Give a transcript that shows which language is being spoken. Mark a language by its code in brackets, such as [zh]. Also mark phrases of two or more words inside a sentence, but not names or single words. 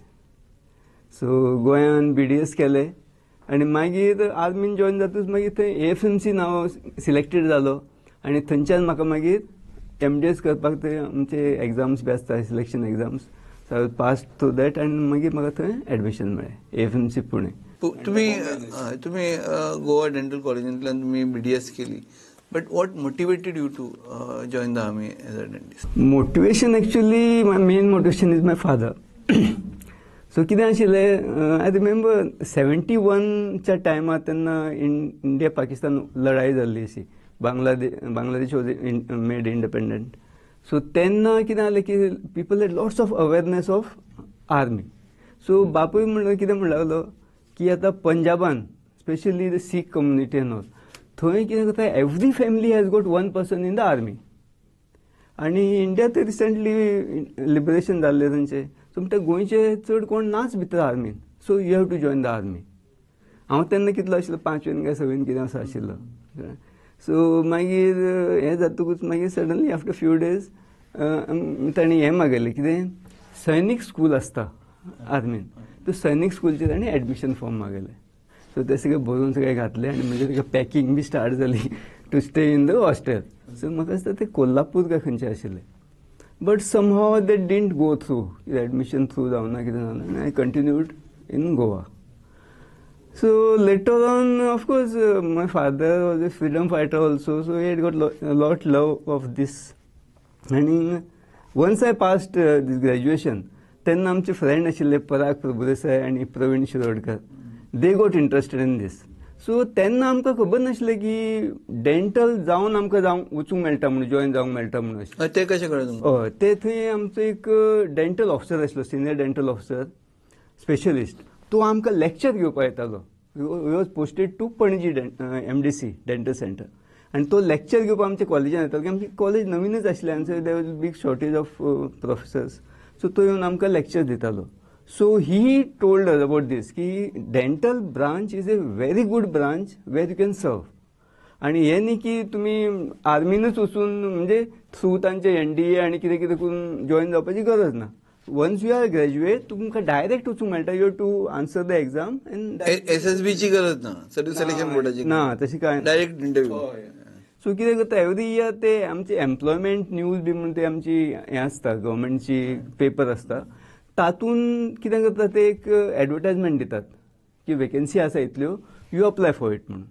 [kok] सो गोंयान BDS केलें आनी मागीर आर्मीन जॉयन जातूच मागीर थंय AFMC नांव सिलेक्टेड जालो आनी थंयच्यान म्हाका मागीर MDS करपाक थंय आमचे एग्जाम्स बी आसता, [en] selection exams. [kok] सो हांव [en] pass through that [kok] आनी मागीर म्हाका थंय एडमिशन मेळ्ळें AFMC पुणे. तुम्ही गोवा डेंटल कॉलेजींतल्यान तुम्ही BDS केली, [en] But what motivated you to join the army as a dentist? Motivation actually my main motivation is my father. [kok] सो कितें आशिल्लें, [en] I remember [kok] 71च्या टायमार तेन्ना इंडिया पाकिस्तान लढाई जाल्ली अशी, [en] Bangladesh was made independent. [kok] सो तेन्ना कितें जालें की [en] people had lots of awareness of army. [kok] सो बापूय कितें म्हणूंक लागलो की आतां पंजाबान [en] specially the Sikh community and all, [kok] थंय कितें करता, [en] every family has got 1 person in the army. [kok] आनी इंडिया ते रिसंटली लिबरेशन जाल्लें थंयचें. सो म्हणटा गोंयचे चड कोण नाच भितर आर्मीन, सो [en] you have to join the army. [kok] हांव तेन्ना कितलो आशिल्लो, 5वेन काय 6वेन कितें असो आशिल्लो. सो मागीर हें जातकूच मागीर [en] suddenly after few days [kok] ताणें हें मागयलें, कितें सैनीक स्कूल आसता आर्मीन, तो सैनीक स्कूलचे ताणें [en] admission form [kok] मागयलें. सो ते सगळें भरून सगळें घातलें आनी म्हणजे तेका पॅकींग बी स्टार्ट जाली [en] to stay in the hostel. [kok] सो म्हाका दिसता ते कोल्हापूर काय खंयचे आशिल्ले. [en] But somehow they didn't go through, [kok] एडमिशन थ्रू जावना कितें जावना, आनी [en] I continued in Goa. So later on, of course, my father was a freedom fighter also, so he had got a lot love of this. And once I passed this graduation, then [kok] आमचे friend आशिल्ले पराग प्रभुदेसाय आणि प्रवीण शिरोडकर, [en] they got interested in this. [kok] So तेन्ना आमकां खबर नाशिल्लें की डेंटल जावन आमकां वचूंक मेळटा म्हणून, जॉइन जावंक मेळटा म्हणून अशें. ते कशें कळ्ळें तुमकां? हय, ते थंय आमचो एक [en] dental officer [kok] आशिल्लो, [en] senior dental officer specialist. [kok] तो आमकां लेक्चर घेवपाक येतालो. [en] Was posted to Panaji MDC dental centre. [kok] आनी तो लेक्चर घेवपाक आमच्या कॉलेजान येतालो, की आमची कॉलेज नवीनच आशिल्लें आनी [en] there was big shortage of professors. [kok] सो तो येवन आमकां लेक्चर दितालो. [en] So he told us about this की dental branch is a very good branch where you can serve. [kok] आनी हें न्ही की तुमी आर्मीनूच वचून म्हणजे थ्रू तांचे NDA आनी कितें कितें करून जॉइन जावपाची गरज ना. [en] once you are graduate [kok] तुमकां डायरेक्ट वचूंक मेळटा. [en] you to answer the exam and [kok] SSBची गरज ना, [en] service selection [kok] बोर्डाची ना, तशी काय [en] direct interview. [kok] सो कितें करता [en] every year [kok] ते आमचे एम्प्लॉयमेंट न्यूज बी म्हणून ते आमची हें आसता, गव्हर्मेंटची पेपर आसता, तातूंत कितें करता ते एक एडवर्टायजमेंट दितात की वेकन्सी आसा इतल्यो, [en] you apply for it [kok] म्हणून.